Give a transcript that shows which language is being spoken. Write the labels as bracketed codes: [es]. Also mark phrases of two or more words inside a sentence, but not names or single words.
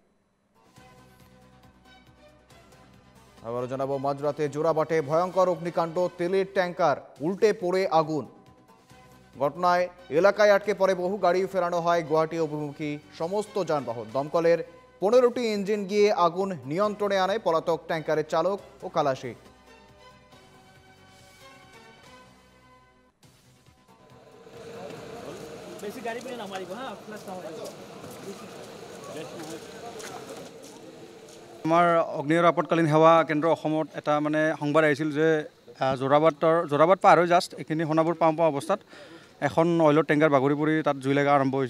[bn] আবারও জানাবো, মাঝরাতে জোড়াবাটে ভয়ঙ্কর অগ্নিকাণ্ড, তেলের ট্যাঙ্কার উল্টে পড়ে আগুন। ঘটনায় এলাকায় আটকে পড়ে বহু গাড়ি। ফেরানো হয় গুয়াহাটি অভিমুখী সমস্ত যানবাহন। দমকলের 15টি ইঞ্জিন গিয়ে আগুন নিয়ন্ত্রণে আনে। পলাতক ট্যাঙ্কারের চালক ও খালাসি। [as] আমাৰ অগ্নি আৰু আপতকালীন সেৱা কেন্দ্ৰ অসমত এটা সংবাদ আহিছিল যে যোৰাবাট পাৰ হৈ জাষ্ট এইখিনি সোণাপুৰ পাওঁ অৱস্থাত এখন অইলৰ টেংকাৰ বাগৰি পৰি তাত জুই লগা আৰম্ভ হৈছে।